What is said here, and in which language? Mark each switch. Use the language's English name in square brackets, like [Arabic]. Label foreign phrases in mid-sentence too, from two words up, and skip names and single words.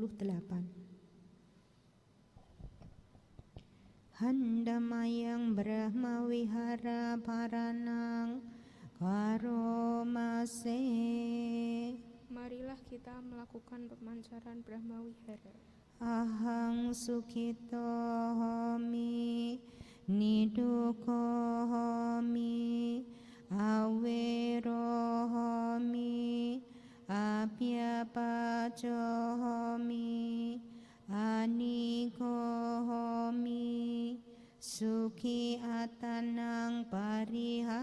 [Pali] Handamayang Brahma Wihara Paranang Karomase. [Indonesian] Marilah kita melakukan pemancaran [Pali] Brahma Wihara. Ahang sukito homi niduko homi awero homi abhyapacho homi aniko homi suki atanang